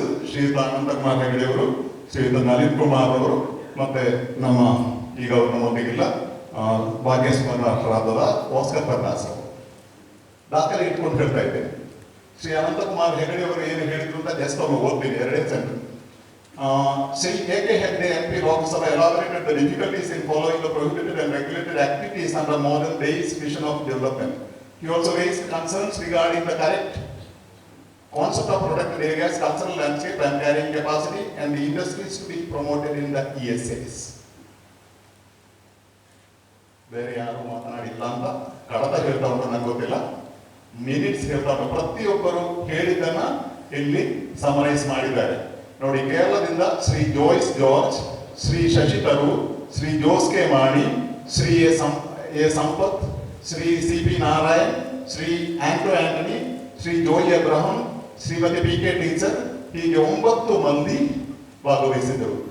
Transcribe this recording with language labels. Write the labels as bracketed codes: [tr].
[kn] ಶ್ರೀಯುತ ಅನಂತಕುಮಾರ್ ಹೆಗಡೆ ಅವರು, ಶ್ರೀಯುತ ನಳಿನ್ ಕುಮಾರ್ ಅವರು, ಮತ್ತೆ ನಮ್ಮ ಈಗ ಅವರು ನಮ್ಮೊಂದಿಗಿಲ್ಲ ಭಾಗ್ಯಸ್ಮರಣರಾದ ಓಸ್ಕರ್ ಫರ್ನಾಸ್ ಅವರು. ದಾಖಲೆ ಇಟ್ಕೊಂಡು ಹೇಳ್ತಾ ಇದ್ದೇನೆ. ಶ್ರೀ ಅನಂತಕುಮಾರ್ ಹೆಗಡೆ ಅವರು ಏನು ಹೇಳಿದ್ರು ಅಂತ ಜಸ್ಟ್ ಅವರು ಓದ್ತೀನಿ, 2 sentence. [en] Shri A.K. Hegde MP Lok Sabha elaborated the difficulties in following the prohibited and regulated activities under modern days vision of development. He also raised concerns regarding the correct concept of protected areas, cultural landscape and carrying capacity, and the industries to be promoted in the ESAs. [kn] ಬೇರೆ ಯಾರು ಮಾತನಾಡಿಲ್ಲ ಅಂತ ಕಡತ ಹೇಳ್ತಾ ಉಂಟು, ನಂಗೆ ಗೊತ್ತಿಲ್ಲ. Minutes ಹೇಳ್ತಾರೆ. ಪ್ರತಿಯೊಬ್ಬರು ಹೇಳಿದ್ದನ್ನ ಇಲ್ಲಿ ಸಮರೈಸ್ ಮಾಡಿದ್ದಾರೆ. ನೋಡಿ, ಕೇರಳದಿಂದ Shri Jois George, Shri Shashi Tharoor, Shri Jose K Mani, Shri A Sampath, Shri C P Narayan, Shri Antony, Shri Joy Abraham, Shrimati P K teacher, ಹೀಗೆ 9 ಮಂದಿ ಭಾಗವಹಿಸಿದರು.